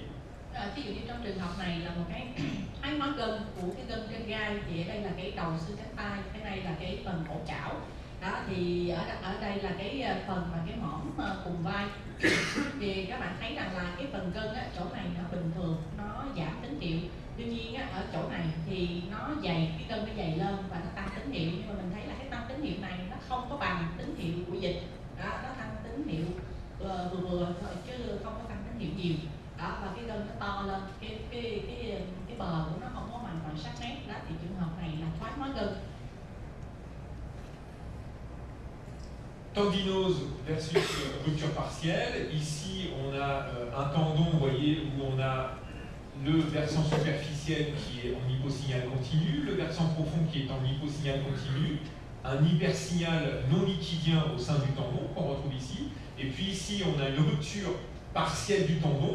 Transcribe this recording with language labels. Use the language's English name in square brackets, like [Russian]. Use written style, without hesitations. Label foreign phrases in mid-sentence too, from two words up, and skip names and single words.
[Vietnamese] Ví dụ như trong trường hợp này là một cái thoái hóa gân của cái gân trên gai, thì ở đây là cái đầu xương cánh tay, cái này là cái phần cổ chảo. Đó, thì ở đây là cái phần mà cái mỏm cùng vai. Thì các bạn thấy rằng là cái phần gân á, chỗ này nó bình thường, nó giảm tín hiệu. Tuy nhiên á, ở chỗ này thì nó dày, cái gân nó dày lên và nó tăng tín hiệu, nhưng mà mình thấy là cái tăng tín hiệu này nó không có bằng tín hiệu của dịch. Đó, nó tăng tín hiệu vừa thôi chứ không có tăng tín hiệu nhiều. Đó, và cái gân nó to lên, cái bờ của nó không có hoàn toàn sắc nét. Đó, thì trường hợp này là thoái hóa gân. [French] Tendinose versus rupture partielle. Ici, on a un tendon, vous voyez, où on a le versant superficiel qui est en hyposignal continu, le versant profond qui est en hyposignal continu, un hypersignal non liquidien au sein du tendon qu'on retrouve ici, et puis ici, on a une rupture partielle du tendon.